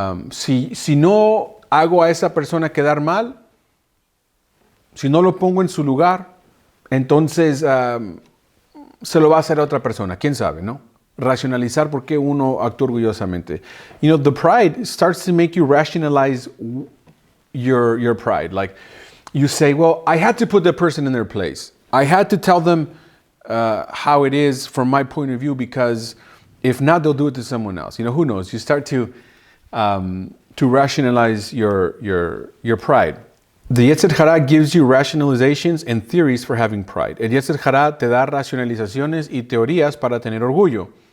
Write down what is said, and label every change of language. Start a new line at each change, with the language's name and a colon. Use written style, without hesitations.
Spanish: Si no hago a esa persona quedar mal, si no lo pongo en su lugar, entonces se lo va a hacer a otra persona. ¿Quién sabe, no? Racionalizar por qué uno actúa orgullosamente.
English: The pride starts to make you rationalize your pride. Like you say, well, I had to put the person in their place. I had to tell them how it is from my point of view, because if not, they'll do it to someone else. Who knows? You start to rationalize your pride. The Yetzer Hara gives you rationalizations and theories for having pride.
Spanish: El Yetzer Hara te da racionalizaciones y teorías para tener orgullo.